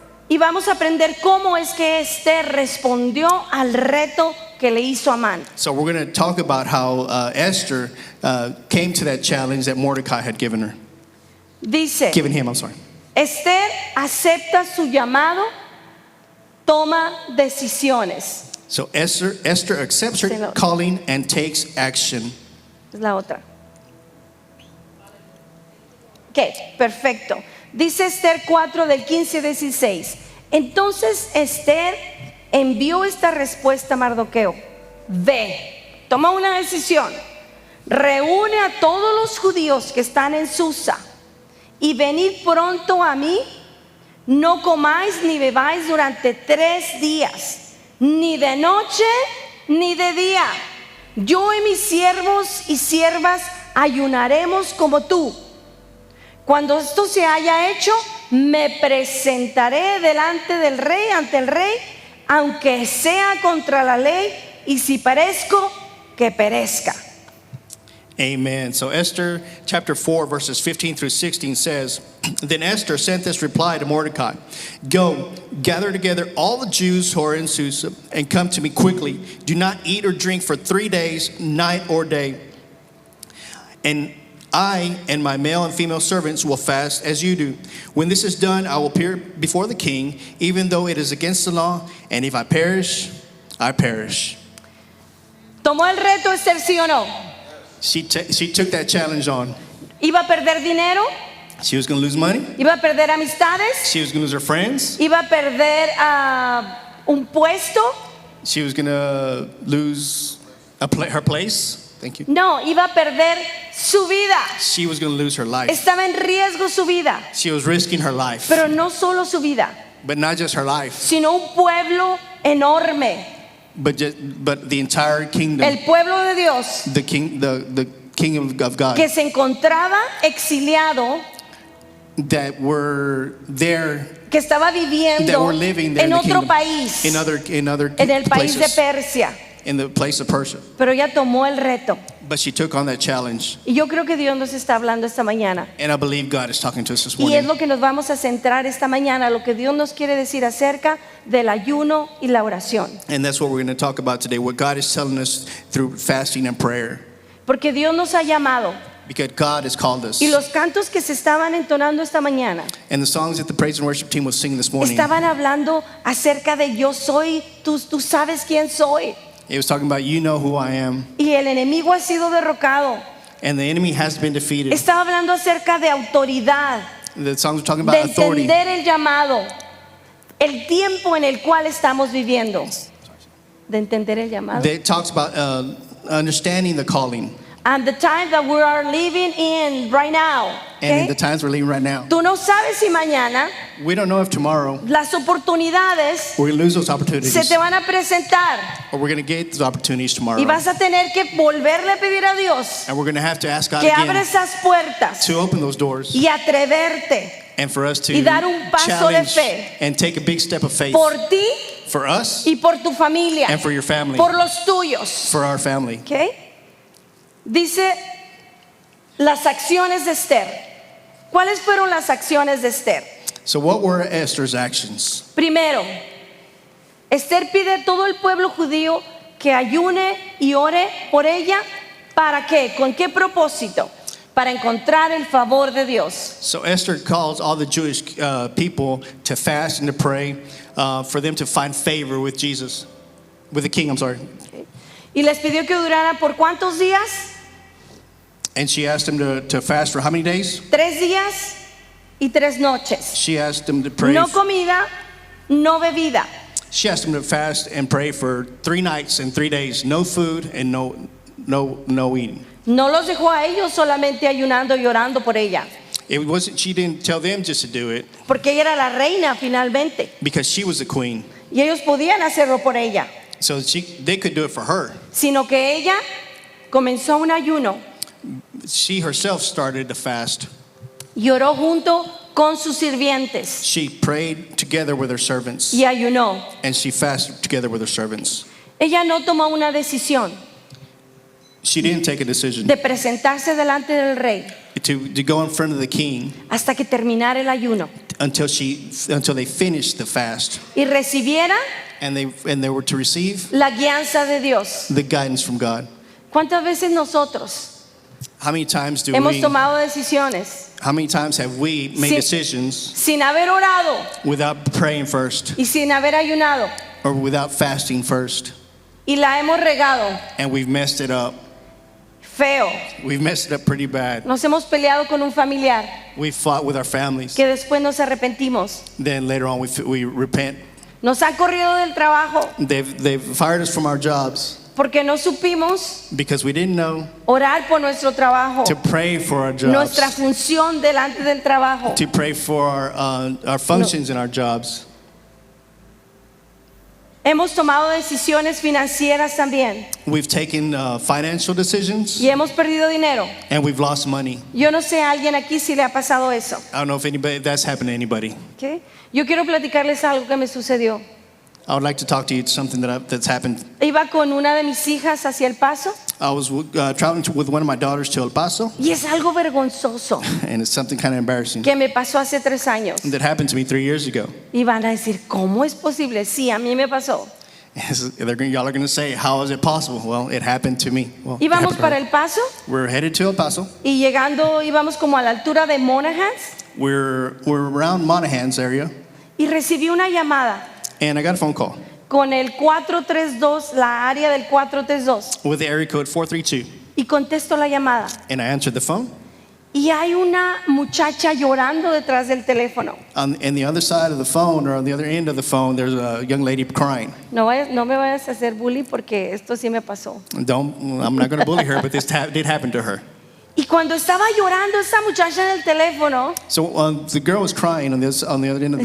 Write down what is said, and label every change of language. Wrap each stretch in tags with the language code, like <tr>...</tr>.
<es>Y vamos a aprender cómo es que Esther respondió al reto que le hizo Amán.</es> <en>So we're going to talk about how Esther came to that challenge that Mordecai had given him. I'm sorry.</en> <es>Esther acepta su llamado, toma decisiones.</es> <en>So Esther accepts her calling and takes action.</en> <es>Es la otra. Ok, perfecto. Dice Esther 4 del 15-16. Entonces Esther envió esta respuesta a Mardoqueo: ve, toma una decisión, reúne a todos los judíos que están en Susa y venid pronto a mí. No comáis ni bebáis durante 3 días, ni de noche ni de día. Yo y mis siervos y siervas ayunaremos como tú. Cuando esto se haya hecho, me presentaré delante del rey, ante el rey, aunque sea contra la ley, y si perezco, que perezca. Amen.</es> <en>So Esther chapter 4 verses 15 through 16 says, Then Esther sent this reply to Mordecai: Go, gather together all the Jews who are in Susa, and come to me quickly. Do not eat or drink for 3 days, night or day. And I and my male and female servants will fast as you do. When this is done, I will appear before the king, even though it is against the law, and if I perish, I perish.</en> <es>¿Tomó el reto Esther, sí o no?</es> <en>She took that challenge on.</en> <es>¿Iba a perder dinero?</es> <en>She was going to lose money.</en> <es>¿Iba a perder amistades?</es> <en>She was going to lose her friends.</en> <es>¿Iba a perder un puesto?</es> <en>She was going to lose her place. Thank you.</en> <es>No, iba a perder su vida.</es> <en>She was going to lose her life.</en> <es>Estaba en riesgo su vida.</es> <en>She was risking her life.</en> <es>Pero no solo su vida,</es> <en>But not just her life,</en> <es>sino un pueblo enorme.</es> <en>but the entire kingdom.</en> <es>El pueblo de Dios</es> <en>The kingdom of God</en> <es>que se encontraba exiliado,</es> <en>that were there,</en> <es>que estaba</es> <en>that</en> <es>viviendo</es> <en>were living there</en> <es>en</es> <en>in the</en> <es>otro</es> <en>kingdom,</en> <es>país,</es> <en>in other</en> <es>en el país de</es> <en>places,</en> <es>Persia.</es> <en>in the place of Persia.</en> <es>Pero ella tomó el reto.</es> <en>But she took on that challenge,</en> <es>Y yo creo que Dios nos está hablando esta mañana.</es> <en>and I believe God is talking to us this</en> <es>Y es</es> <en>morning.</en> <es>lo que nos vamos a centrar esta mañana, lo que Dios nos quiere decir acerca del ayuno y la oración.</es> <en>And that's what we're going to talk about today, what God is telling us through fasting and prayer.</en> <es>Porque Dios nos ha llamado.</es> <en>Because God has called us.</en> <es>Y los cantos que se estaban entonando esta mañana</es> <en>And the songs that the praise and worship team was singing this morning,</en> <es>estaban hablando acerca de yo soy, tú sabes quién soy.</es> <en>it was talking about, you know who I am.</en> <es>Y el enemigo ha sido derrocado.</es> <en>And the enemy has been defeated.</en> <es>Estaba hablando acerca de autoridad,</es> <en>The songs were talking</en> <es>de</es> <en>about authority.</en> <es>entender el llamado, el tiempo en el cual estamos viviendo. De entender el llamado.</es> <en>It talks about understanding the calling. And the time that we are living in right now. And in ¿Okay? the times we're living right now.</en> <es>Tú no sabes si mañana</es> <en>We don't know if tomorrow</en> <es>las oportunidades</es> <en>we're going to lose those opportunities.</en> <es>se te van a presentar</es> <en>Or we're going to get those opportunities tomorrow.</en> <es>y vas a tener que volverle a pedir a Dios</es> <en>And we're going to have to ask God</en> <es>que abra</es> <en>again</en> <es>esas puertas</es> <en>to open those doors.</en> <es>y atreverte</es> <en>And for us to</en> <es>y dar un paso de</es> <en>challenge</en> <es>fe</es> <en>and take a big step of faith</en> <es>por ti</es> <en>for us</en> <es>y por tu familia,</es> <en>and for your family,</en> <es>por los tuyos.</es> <en>for our family.</en> <es>¿Ok? Dice las acciones de Esther. ¿Cuáles fueron las acciones de Esther?</es> <en>So what were Esther's actions?</en> <es>Primero, Esther pide a todo el pueblo judío que ayune y ore por ella. ¿Para qué? ¿Con qué propósito? Para encontrar el favor de Dios.</es> <en>So Esther calls all the Jewish people to fast and to pray for them to find favor with Jesus, with the king, I'm sorry.</en> <es>Y les pidió que duraran por ¿cuántos días?</es> <en>And she asked them to fast for how many days?</en> <es>3 días y 3 noches.</es> <en>She asked them to pray.</en> <es>No comida, no bebida.</es> <en>She asked them to fast and pray for 3 nights and 3 days, no food and no eating.</en> <es>No los dejó a ellos solamente ayunando y orando por ella,</es> <en>It wasn't. She didn't tell them just to do it</en> <es>porque ella era la reina finalmente</es> <en>because she was the queen.</en> <es>y ellos podían hacerlo por ella,</es> <en>So they could do it for her.</en> <es>sino que ella comenzó un ayuno</es> <en>She herself started to fast.</en> <es>y oró junto con sus sirvientes</es> <en>She prayed together with her servants,</en> <es>y ayunó.</es> <en>and she fasted together with her servants.</en> <es>Ella no tomó una decisión</es> <en>She didn't take a decision</en> <es>de presentarse delante del rey</es> <en>to go in front of the king</en> <es>hasta que terminara el ayuno.</es> <en>until they finished the fast,</en> <es>y recibiera</es> <en>and they were to receive</en> <es>la guianza de Dios.</es> <en>the guidance from God.</en> <es>¿Cuántas veces nosotros</es> <en>How many times</en> <es>hemos tomado decisiones</es> <en>How many times have we made decisions</en> <es>sin haber orado</es> <en>without praying first</en> <es>y sin haber ayunado</es> <en>or without fasting first,</en> <es>y la hemos regado and we've messed it up? feo?</es> <en>We've messed it up pretty bad.</en> <es>Nos hemos peleado con un familiar</es> <en>We fought with our families.</en> <es>que después nos arrepentimos.</es> <en>Then later on we repent.</en> <es>Nos han corrido del trabajo</es> <en>They've fired us from our jobs</en> <es>porque no supimos</es> <en>because we didn't know</en> <es>orar por nuestro trabajo,</es> <en>to pray for our jobs,</en> <es>nuestra función delante del trabajo.</es> <en>to pray for our functions in our jobs.</en> <es>Hemos tomado decisiones financieras también</es> <en>We've taken financial decisions</en> <es>y hemos perdido dinero.</es> <en>and we've lost money.</en> <es>Yo no sé a alguien aquí si le ha pasado eso.</es> <en>I don't know if that's happened to anybody.</en> <es>¿Okay? Yo quiero platicarles algo que me sucedió.</es> <en>I would like to talk to you something that's happened.</en> <es>Iba con una de mis hijas hacia El Paso</es> <en>I was traveling with one of my daughters to El Paso,</en> <es>y es algo vergonzoso</es> <en>and it's something kind of embarrassing</en> <es>que me pasó hace 3 años.</es> <en>that happened to me 3 years ago.</en> <es>Y van a decir, ¿cómo es posible? Sí, a mí me pasó.</es> <en>Y'all are going to say, how is it possible? Well, it happened to me. Well, it</en> <es>Íbamos</es> <en>happened to</en> <es>para</es> <en>her.</en> <es>El Paso</es> <en>We're headed to El Paso.</en> <es>y llegando íbamos como a la altura de Monaghan's</es> <en>We're around Monaghan's area,</en> <es>y recibí una llamada</es> <en>and I got a phone call</en> <es>con el 432, la área del 432,</es> <en>with the area code 432,</en> <es>y contesto la llamada.</es> <en>and I answered the phone.</en> <es>Y hay una muchacha llorando detrás del teléfono.</es> <en>On the other side of the phone, or on the other end of the phone, there's a young lady crying.</en> <es>No me vayas a hacer bullying porque esto sí me pasó.</es> <en>I'm not going to bully her, but this did happen to her.</en> <es>Y cuando estaba llorando esa muchacha en el teléfono,</es> <en>So the girl was crying on the other end of the</en>